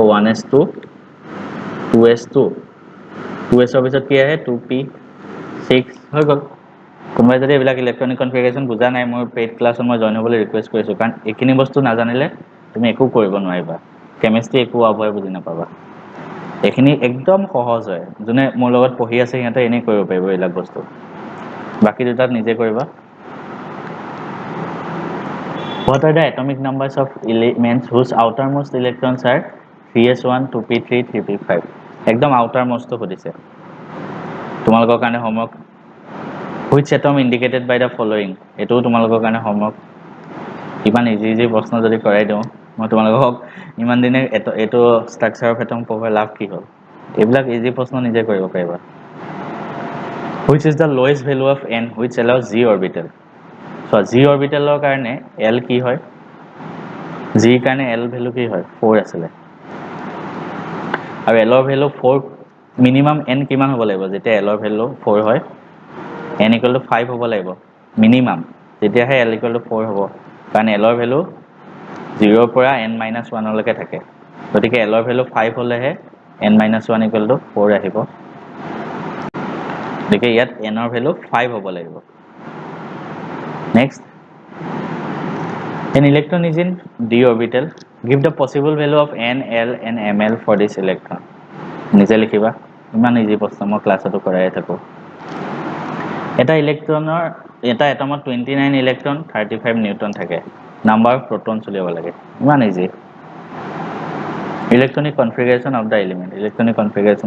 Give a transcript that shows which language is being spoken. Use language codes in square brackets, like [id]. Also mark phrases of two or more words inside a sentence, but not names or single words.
[as] 1s2 2s2 2s ৰ পিছত কি আহে 2p 6 হৈ গ'ল কোনোবাই যদি এইবিলাক [en] electronic configuration [as] বুজা নাই মোৰ [en] paid classত [as] মই জয়েন হ'বলৈ ৰিকুৱেষ্ট কৰিছো কাৰণ এইখিনি বস্তু নাজানিলে তুমি একো কৰিব নোৱাৰিবা কেমিষ্ট্ৰি একো অভয় বুজি নাপাবা এইখিনি একদম সহজ হয় যোনে মোৰ লগত পঢ়ি আছে সিহঁতে এনে কৰিব পাৰিব এইবিলাক বস্তু বাকি দুটাত নিজে কৰিবা [en] What are the atomic numbers of elements whose outermost electrons are 3s1 2p3 3p5 একদম outermost [as] খুদিছে তোমালোকৰ কাৰণে হোমৱৰ্ক [en] which atom indicated by the following [as] এটো তোমালোকৰ কাৰণে হোমৱৰ্ক ইমান ইজি প্ৰশ্ন যদি কৰাই দিও মই তোমালোকক ইমান দিনে এটো [en] structure of atom [as] পঢ়াৰ লাভ কি হ'ল এইবিলাক ইজি প্ৰশ্ন নিজে কৰিব পাৰিবা [en] which is the lowest value of n which allows z orbital so [as] z orbitalৰ কাৰণে l কি হয় z কাৰণে l ভ্যালু কি হয় 4 আছিল আৰু l ৰ ভ্যালু 4 মিনিমাম n কিমান হ'ব লাগিব যেতিয়া l ৰ ভ্যালু 4 হয় n = 5 হ'ব লাগিব মিনিমাম তেতিয়াহে l = 4 হ'ব কাৰণ l ৰ ভ্যালু 0 ৰ পৰা n - 1 লৈকে থাকে গতিকে l ৰ ভ্যালু 5 হলেহে n - 1 = 4 আহিব গতিকে ইয়াত n ৰ ভ্যালু 5 হ'ব লাগিব নেক্সট [en] an electron is in d orbital give the possible value of n l and ml for this electron [as] নিজে লিখিবা ইমান ইজি প্ৰশ্ন মই ক্লাছতো কৰাই থাকো এটা ইলেক্ট্ৰনৰ এটা এটমত 29 ইলেক্ট্ৰন 35 নিউটন থাকে [en] number of protons [as] উলিয়াব লাগে ইমান ইজি [en] electronic configuration of the element electronic configurationটো